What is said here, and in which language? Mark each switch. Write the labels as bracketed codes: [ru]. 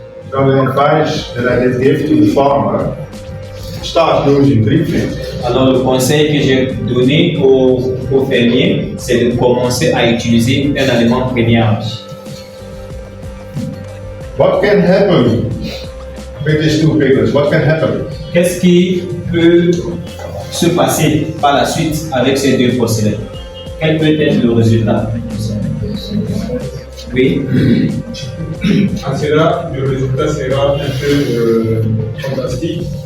[en] So the advice that I did give to the farmer, start using creep feed. [fr] Alors le conseil que j'ai donné aux fermiers, c'est de commencer à utiliser un aliment premier âge. [en] What can happen with these two piglets? What can happen? [fr] Qu'est-ce qui peut se passer par la suite avec ces deux porcelaines? Quel peut être le résultat? Oui. À cela, le résultat sera un peu fantastique.